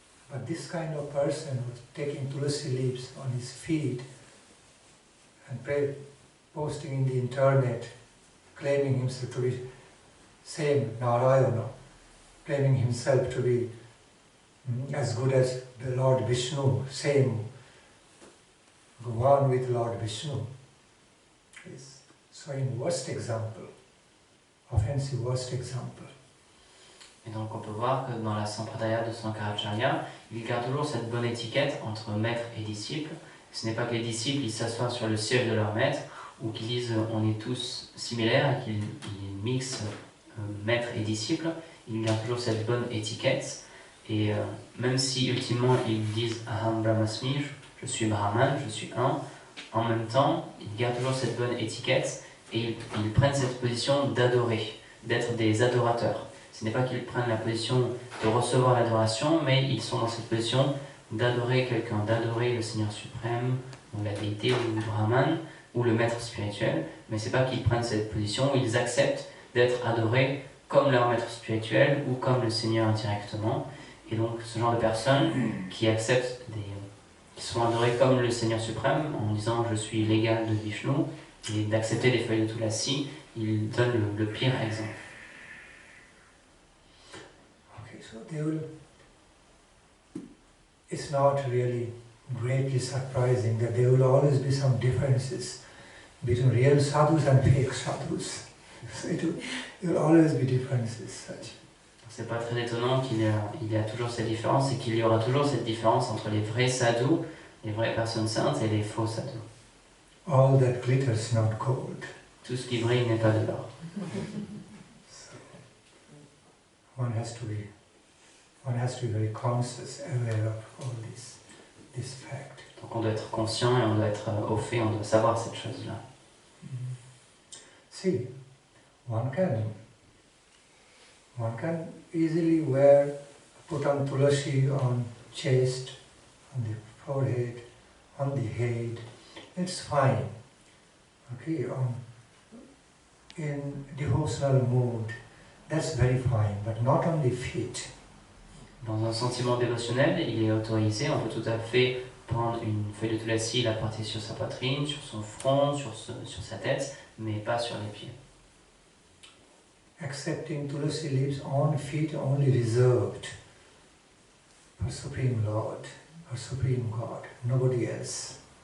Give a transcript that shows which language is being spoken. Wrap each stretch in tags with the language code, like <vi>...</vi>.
<en>But this kind of person who's taking tulasi leaves on his feet and posting in the internet, claiming himself to be same Narayana, claiming himself to be as good as the Lord Vishnu, same one with Lord Vishnu, is showing worst example, offensive worst example.</en> <fr>Et donc on peut voir que dans la Sampradaya de Sankaracharya, il garde toujours cette bonne étiquette entre maître et disciple. Ce n'est pas que les disciples ils s'assoient sur le siège de leur maître ou qu'ils disent on est tous similaires et qu'ils mixent maître et disciple. Il garde toujours cette bonne étiquette Et même si ultimement ils disent</fr> <sa>Aham Brahmasmi,</sa> <fr>je suis Brahman, je suis un, en même temps, ils gardent toujours cette bonne étiquette et ils prennent cette position d'adorer, d'être des adorateurs. Ce n'est pas qu'ils prennent la position de recevoir l'adoration, mais ils sont dans cette position d'adorer quelqu'un, d'adorer le Seigneur suprême, ou la déité, ou le Brahman, ou le maître spirituel. Mais c'est pas qu'ils prennent cette position, ils acceptent d'être adorés comme leur maître spirituel ou comme le Seigneur directement. Et donc ce genre de personnes qui acceptent qui sont adorées comme le Seigneur suprême en disant je suis l'égal de Vishnu et d'accepter les feuilles de Tulasi, ils donnent le pire exemple.</fr> <en>Okay, so it's not really greatly surprising that there will always be some differences between real sadhus and fake sadhus. So there will always be differences such.</en> <fr>C'est pas très étonnant qu'il y a toujours cette différence et qu'il y aura toujours cette différence entre les vrais sadhus, les vraies personnes saintes et les faux sadhus.</fr> <en>All that glitters not gold.</en> <fr>Tout ce qui brille n'est pas de l'or.</fr> <en>So one has to be very conscious, aware of all this fact.</en> <fr>Donc on doit être conscient et on doit être au fait, on doit savoir cette chose-là.</fr> <en>See, one can easily put on tulasi on chest, on the forehead, on the head. It's fine. Okay, in devotional mood, that's very fine, but not on the feet.</en> <fr>Dans un sentiment dévotionnel, il est autorisé, on peut tout à fait prendre une feuille de tulasi et la porter sur sa poitrine, sur son front, sur sa tête, mais pas sur les pieds.</fr> <en>Accepting tulasi leaves on feet only reserved for Supreme Lord, for Supreme God, nobody else.</en>